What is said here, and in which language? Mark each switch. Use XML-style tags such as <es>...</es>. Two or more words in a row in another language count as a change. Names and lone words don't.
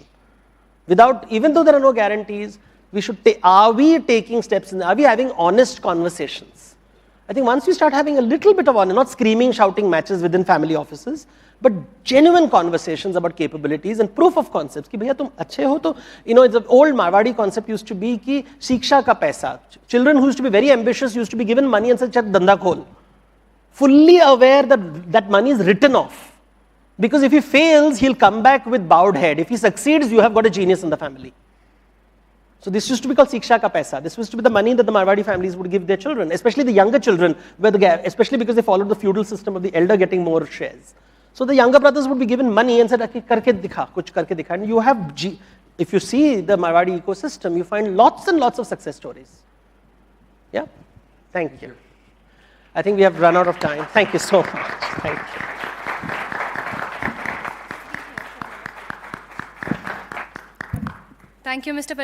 <en>Even though there are no guarantees, we should are we taking steps are we having honest conversations? I think once we start having a little bit of honest, not screaming, shouting matches within family offices, but genuine conversations about capabilities and proof of concepts.</en> <hi>कि भैया तुम अच्छे हो तो,</hi> <en>the old Marwadi concept used to be</en> <hi>कि शिक्षा का पैसा.</hi> <en>Children who used to be very ambitious used to be given money and said,</en> <hi>चक डंडा खोल.</hi> <en>Fully aware that that money is written off. Because if he fails, he'll come back with bowed head. If he succeeds, you have got a genius in the family. So this used to be called</en> <hi>शिक्षा का पैसा.</hi> <en>This used to be the money that the Marwadi families would give their children, especially the younger children, especially because they followed the feudal system of the elder getting more shares. So the younger brothers would be given money and said,</en> <hi>करके दिखा, कुछ करके दिखा.</hi> <en>And you have, if you see the Marwadi ecosystem, you find lots and lots of success stories. Yeah? Thank you. I think we have run out of time. Thank you so much. Thank you. Thank you, Mr.</en>